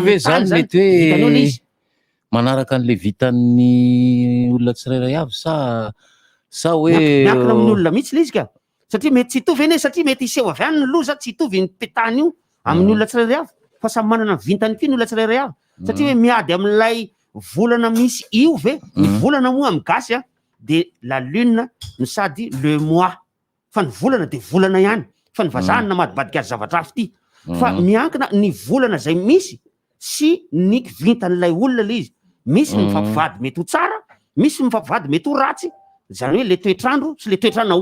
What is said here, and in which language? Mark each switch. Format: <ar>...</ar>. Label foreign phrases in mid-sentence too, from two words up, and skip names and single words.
<mg>ve zany mety hoe manaraka an'le vitan'ny olona tsirairay avy sa hoe miankina amin'ny olona mihitsy le izy ka satria mety tsy hitovy ene satria mety hiseho avy any ny loza tsy hitovy ny petany io amin'ny olona tsirairay avy fa samy manana ny vintany koa ny olona tsirairay avy satria hoe miady amin'ilay volana misy io ve ny volana moa amin'ny gasy</mg> <fr>de la lune</fr> <mg>no sady le mois fa ny volana de volana ihany fa ny vazahany namadibadika azy zavatra afy ty fa miankina ny volana zay misy sy ny vintan'ilay olona le izy misy ny mifampivady mety ho tsara, misy mifampivady mety ho ratsy, zany hoe le toetrandro sy le toetranao.</mg>